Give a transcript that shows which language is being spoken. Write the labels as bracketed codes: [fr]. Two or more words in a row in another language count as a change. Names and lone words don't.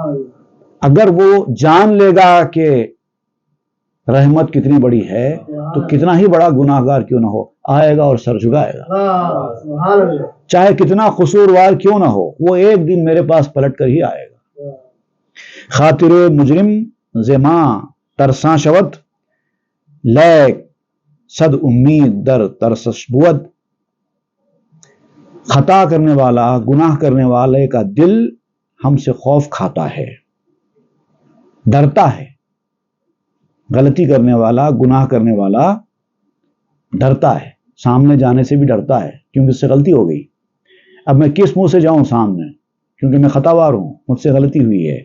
[ur] اگر وہ جان لے گا کہ رحمت کتنی بڑی ہے تو کتنا ہی بڑا گناہ گار کیوں نہ ہو، آئے گا اور سر جھکائے گا، چاہے کتنا قصوروار کیوں نہ ہو، وہ ایک دن میرے پاس پلٹ کر ہی آئے گا۔ [fa] خاطر مجرم زماں ترساں شود، لیک صد امید در ترسش بود۔ [ur] خطا کرنے والا، گناہ کرنے والے کا دل ہم سے خوف کھاتا ہے، ڈرتا ہے، غلطی کرنے والا، گناہ کرنے والا ڈرتا ہے، سامنے جانے سے بھی ڈرتا ہے کیونکہ اس سے غلطی ہو گئی. اب میں کس منہ سے جاؤں سامنے، کیونکہ میں خطاوار ہوں، مجھ سے غلطی ہوئی ہے.